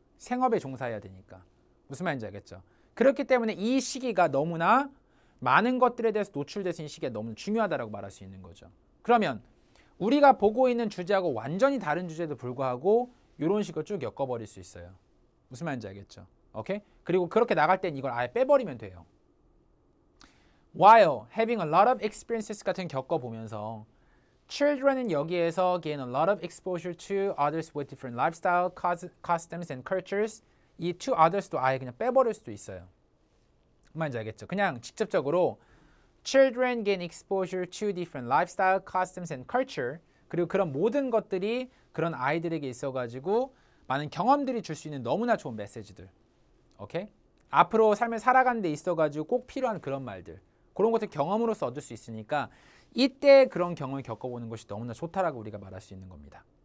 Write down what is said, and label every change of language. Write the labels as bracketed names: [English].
[Korean] 생업에 종사해야 되니까. 무슨 말인지 알겠죠? 그렇기 때문에 이 시기가 너무나 많은 것들에 대해서 노출될 수 있는 시기가 너무 중요하다고 말할 수 있는 거죠. 그러면 우리가 보고 있는 주제하고 완전히 다른 주제에도 불구하고 이런 식으로 쭉 엮어버릴 수 있어요. 무슨 말인지 알겠죠? 오케이? 그리고 그렇게 나갈 땐 이걸 아예 빼버리면 돼요. [English] While having a lot of experiences [Korean] 같은 겪어보면서 [English] children은 여기에서 gain a lot of exposure to others with different lifestyle, customs and cultures. [Korean] 이 to others도 아예 그냥 빼버릴 수도 있어요. 무슨 말인지 알겠죠? 그냥 직접적으로 [English] children gain exposure to different lifestyle, customs and culture. [Korean] 그리고 그런 모든 것들이 그런 아이들에게 있어가지고 많은 경험들이 줄 수 있는 너무나 좋은 메시지들. 오케이? 앞으로 삶을 살아가는 데 있어가지고 꼭 필요한 그런 말들. 그런 것들 경험으로서 얻을 수 있으니까 이때 그런 경험을 겪어보는 것이 너무나 좋다라고 우리가 말할 수 있는 겁니다.